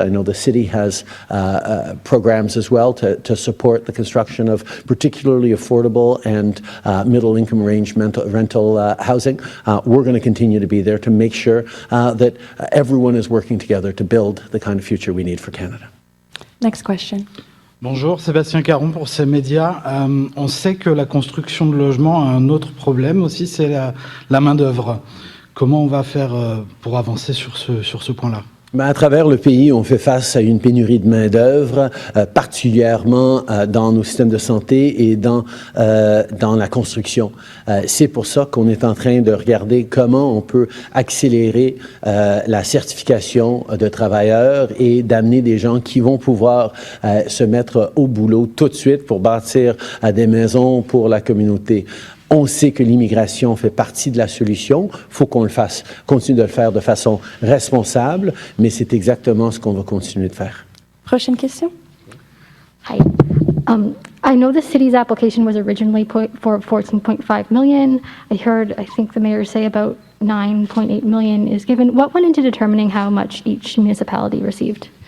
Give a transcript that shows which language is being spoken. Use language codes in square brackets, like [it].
[en] I know the city has programs as well to support the construction of particularly affordable and middle-income range rental housing. We're going to continue to be there to make sure that everyone is working together to build the kind of future we need for Canada. Next question. [fr] Bonjour, Sébastien Caron pour ces médias. On sait que la construction de logements a un autre problème aussi, c'est la main-d'œuvre. Comment on va faire pour avancer sur ce point-là? À travers le pays, on fait face à une pénurie de main-d'œuvre, particulièrement dans nos systèmes de santé et dans la construction. C'est pour ça qu'on est en train de regarder comment on peut accélérer la certification de travailleurs et d'amener des gens qui vont pouvoir se mettre au boulot tout de suite pour bâtir des maisons pour la communauté. On sait que l'immigration fait partie de la solution. Il faut qu'on le fasse, continue de le faire de façon responsable, mais c'est exactement ce qu'on va continuer de faire. Prochaine question. [en] Hi. I know the city's application was originally put for $14.5 million. I think the mayor say about $9.8 million is given. What went into determining how much each municipality received?